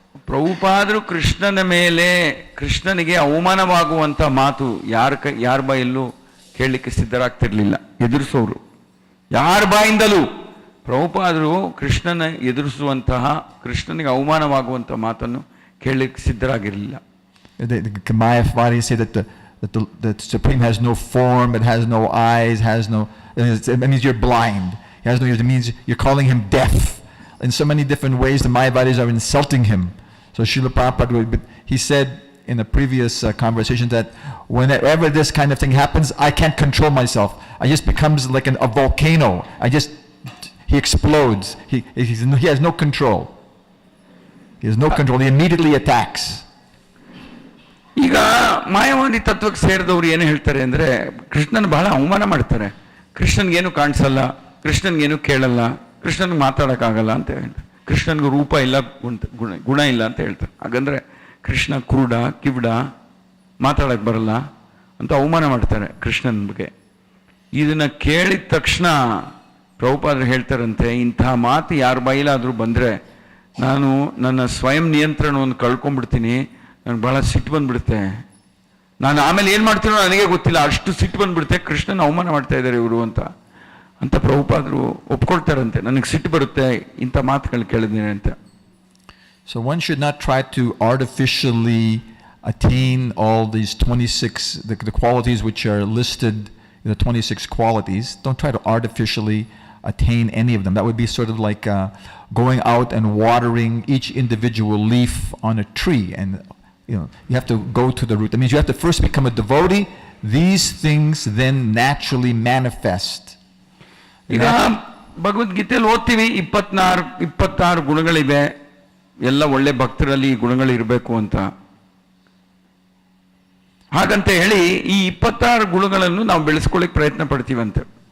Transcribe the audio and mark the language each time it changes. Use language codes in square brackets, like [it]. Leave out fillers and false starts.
[kn] ಪ್ರಭುಪಾದರು ಕೃಷ್ಣನ ಮೇಲೆ, ಕೃಷ್ಣನಿಗೆ ಅವಮಾನವಾಗುವಂಥ ಮಾತು ಯಾರ ಬಾಯಲ್ಲೂ ಕೇಳಲಿಕ್ಕೆ ಸಿದ್ಧರಾಗ್ತಿರ್ಲಿಲ್ಲ, ಎದುರಿಸೋರು ಯಾರ ಬಾಯಿಂದಲೂ. ಪ್ರಭುಪಾದರು ಕೃಷ್ಣನ ಎದುರಿಸುವಂತಹ, ಕೃಷ್ಣನಿಗೆ ಅವಮಾನವಾಗುವಂಥ ಮಾತನ್ನು ಕೇಳಲಿಕ್ಕೆ ಸಿದ್ಧರಾಗಿರಲಿಲ್ಲ. [en] The Mayavadis say that the Supreme has no form, it has no eyes, it means you're blind. He has no ears, it means you're calling him deaf. In so many different ways, the Mayavadis are insulting him. So Srila Prabhupada, he said in a previous conversation that whenever this kind of thing happens, I can't control myself. I just becomes like a volcano. He explodes. He has no control. He has no control. He immediately attacks. [kn] ಈಗ ಮಾಯಾವಾದಿ ತತ್ವಕ್ಕೆ ಸೇರಿದವರು ಏನು ಹೇಳ್ತಾರೆ ಅಂದರೆ, ಕೃಷ್ಣನ ಬಹಳ ಅವಮಾನ ಮಾಡ್ತಾರೆ. ಕೃಷ್ಣನ್ಗೇನು ಕಾಣಿಸಲ್ಲ, ಕೃಷ್ಣನ್ಗೇನು ಕೇಳಲ್ಲ, ಕೃಷ್ಣನ್ಗೆ ಮಾತಾಡೋಕ್ಕಾಗಲ್ಲ ಅಂತ ಹೇಳ್ತಾರೆ. ಕೃಷ್ಣನ್ಗೆ ರೂಪ ಇಲ್ಲ, ಗುಣ ಇಲ್ಲ ಅಂತ ಹೇಳ್ತಾರೆ. ಹಾಗಂದ್ರೆ ಕೃಷ್ಣ ಕುರುಡ, ಕಿವಿಡ, ಮಾತಾಡಕ್ಕೆ ಬರಲ್ಲ ಅಂತ ಅವಮಾನ ಮಾಡ್ತಾರೆ ಕೃಷ್ಣನ ಬಗ್ಗೆ. ಇದನ್ನ ಕೇಳಿದ ತಕ್ಷಣ ಪ್ರಭುಪಾದರು ಹೇಳ್ತಾರಂತೆ, ಇಂಥ ಮಾತು ಯಾರ ಬಾಯಿಲಾದರೂ ಬಂದರೆ ನಾನು ನನ್ನ ಸ್ವಯಂ ನಿಯಂತ್ರಣವನ್ನು ಕಳ್ಕೊಂಡ್ಬಿಡ್ತೀನಿ, ನನಗೆ ಭಾಳ ಸಿಟ್ಟು ಬಂದ್ಬಿಡುತ್ತೆ, ನಾನು ಆಮೇಲೆ ಏನು ಮಾಡ್ತೀನೋ ನನಗೆ ಗೊತ್ತಿಲ್ಲ, ಅಷ್ಟು ಸಿಟ್ಟು ಬಂದ್ಬಿಡುತ್ತೆ, ಕೃಷ್ಣನ ಅವಮಾನ ಮಾಡ್ತಾ ಇದ್ದಾರೆ ಇವರು ಅಂತ ಪ್ರಭುಪಾದರು ಒಪ್ಕೊಳ್ತಾರಂತೆ. ನನಗೆ ಸಿಟ್ಟು ಬರುತ್ತೆ ಇಂಥ ಮಾತುಗಳು ಕೇಳಿದ್ದೀನಿ ಅಂತ. [en] So one should not try to artificially attain all these 26, the qualities which are listed in the 26 qualities. Don't try to artificially attain any of them. That would be sort of like going out and watering each individual leaf on a tree, and you have to go to the root. That means you have to first become a devotee. These things then naturally manifest. [kn] ಈಗ ಭಗವದ್ಗೀತೆಯಲ್ಲಿ ಓದ್ತೀವಿ 26 ಗುಣಗಳಿವೆ, ಎಲ್ಲ ಒಳ್ಳೆ ಭಕ್ತರಲ್ಲಿ ಈ ಗುಣಗಳು ಇರಬೇಕು ಅಂತ. ಹಾಗಂತ ಹೇಳಿ ಈ 26 ಗುಣಗಳನ್ನು ನಾವು ಬೆಳೆಸ್ಕೊಳ್ಳಿಕ್ಕೆ ಪ್ರಯತ್ನ ಪಡ್ತೀವಂತೆ.